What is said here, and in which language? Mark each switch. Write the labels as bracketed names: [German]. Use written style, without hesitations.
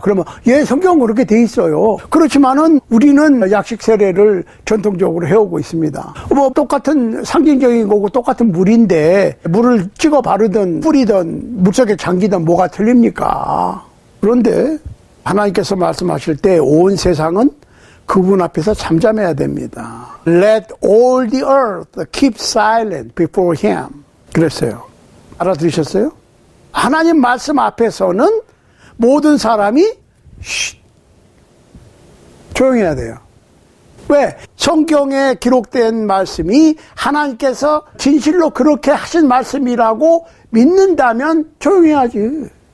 [Korean] 그러면 예, 성경은 그렇게 돼 있어요. 그렇지만은 우리는 약식 세례를 전통적으로 해오고 있습니다. 뭐 똑같은 상징적인 거고 똑같은 물인데 물을 찍어 바르든 뿌리든 물속에 잠기든 뭐가 틀립니까? 그런데 하나님께서 말씀하실 때 온 세상은 그분 앞에서 잠잠해야 됩니다. [English] Let all the earth keep silent before him. [Korean] 그랬어요. 알아들으셨어요? 하나님 말씀 앞에서는 모든 사람이 조용해야 돼요. 왜? 성경에 기록된 말씀이 하나님께서 진실로 그렇게 하신 말씀이라고 믿는다면 조용해야지.